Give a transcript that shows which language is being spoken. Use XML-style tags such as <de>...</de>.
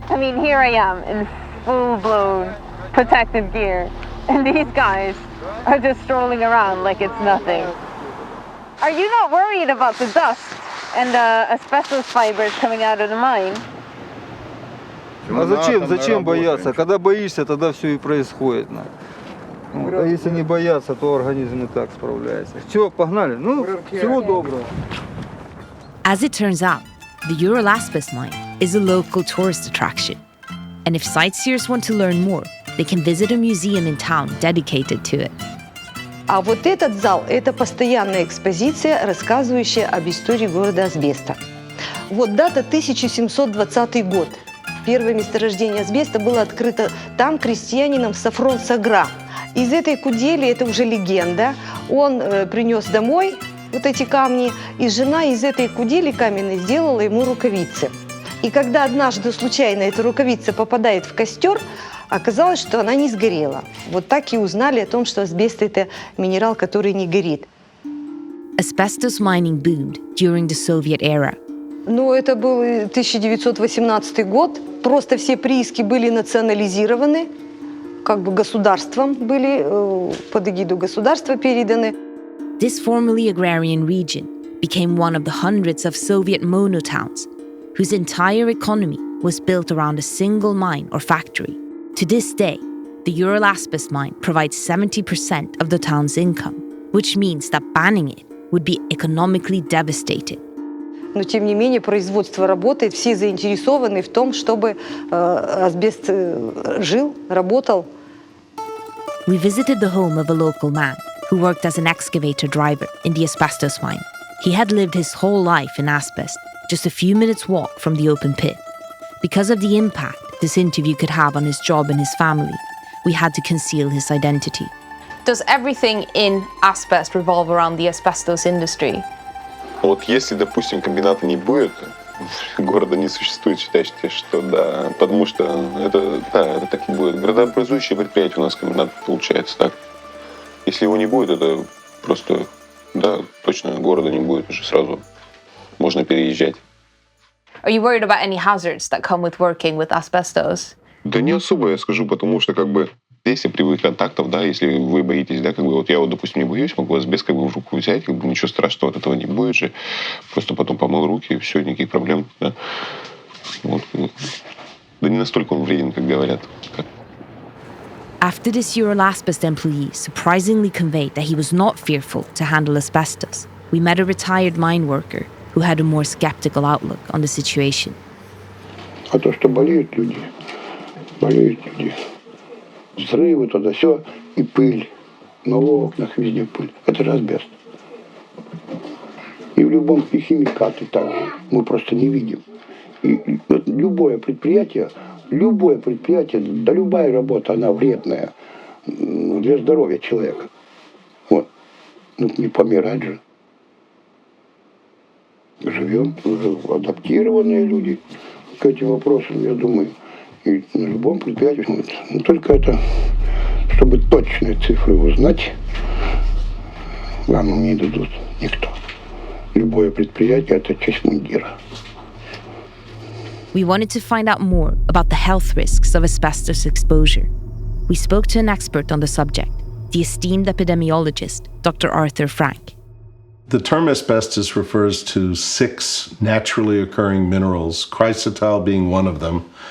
<en>I mean, here I am in full-blown protective gear, and these guys are just strolling around like it's nothing. Are you not worried about the dust and the asbestos fibers coming out of the mine?</en> <ru>А зачем бояться? Когда боишься, тогда все и происходит. А если не бояться, то организм и так справляется. Все, погнали. Всего доброго.</ru> <en>As it turns out, the Ural Asbest mine is a local tourist attraction. And if sightseers want to learn more, they can visit a museum in town dedicated to it.</en> <ru>А вот этот зал – это постоянная экспозиция, рассказывающая об истории города Асбеста. Вот дата 1720 год. Первое месторождение асбеста было открыто там крестьянином Сафрон Сагра. Из этой кудели, это уже легенда, он принес домой вот эти камни, и жена из этой кудели каменной сделала ему рукавицы. И когда однажды случайно эта рукавица попадает в костер, оказалось, что она не сгорела. Вот так и узнали о том, что асбест – это минерал, который не горит.</ru> <en>Asbestos mining boomed during the Soviet era.</en> <ru>Ну, это был 1918 год. Просто все прииски были национализированы, как бы государством были, под эгиду государства переданы.</ru> <en>This formerly agrarian region became one of the hundreds of Soviet monotowns whose entire economy was built around a single mine or factory. To this day, the Ural Asbest mine provides 70% of the town's income, which means that banning it would be economically devastating.</en> <ru>Но, тем не менее, производство работает, все заинтересованы в том, чтобы асбест жил, работал.</ru> <en>We visited the home of a local man who worked as an excavator driver in the asbestos mine. He had lived his whole life in asbest, just a few minutes' walk from the open pit. Because of the impact, impact this interview could have on his job and his family, we had to conceal his identity. Does everything in asbest revolve around the asbestos industry?</en> <ru>Вот если, допустим, комбината не будет, города не существует, считайте, что да, потому что это так и будет. Градообразующее предприятие у нас комбинат получается так. Если его не будет, это просто, да, точно города не будет уже сразу. Можно переезжать.</ru> <en>Are you worried about any hazards that come with working with asbestos?</en> <ru>Да не особо, я скажу, потому что как бы если привык контактов, да, если вы боитесь, да, как бы вот я вот, допустим, не боюсь, могу асбест как бы в руку взять, как бы ничего страшного от этого не будет же, просто потом помыл руки и все, никаких проблем, да. Вот. Да не настолько он вреден, как говорят.</ru> <en>After this Ural Asbest employee surprisingly conveyed that he was not fearful to handle asbestos, we met a retired mine worker who had a more skeptical outlook on the situation.</en> <ru>А то, что болеют люди. Взрывы, туда все, и пыль. На окнах везде пыль. Это же асбест. И в любом и химикаты также. Мы просто не видим. И вот любое предприятие, да любая работа, она вредная для здоровья человека. Вот. Ну, не помирать же. Живем, уже адаптированные люди к этим вопросам, я думаю. И на любом предприятии. Но только это, чтобы точные цифры узнать, вам не дадут никто. Любое предприятие – это часть мундира.</ru> <en>We wanted to find out more about the health risks of asbestos exposure. We spoke to an expert on the subject, the esteemed epidemiologist, Dr. Arthur Frank. The term asbestos refers to 6 naturally occurring minerals, chrysotile being one of them.</en>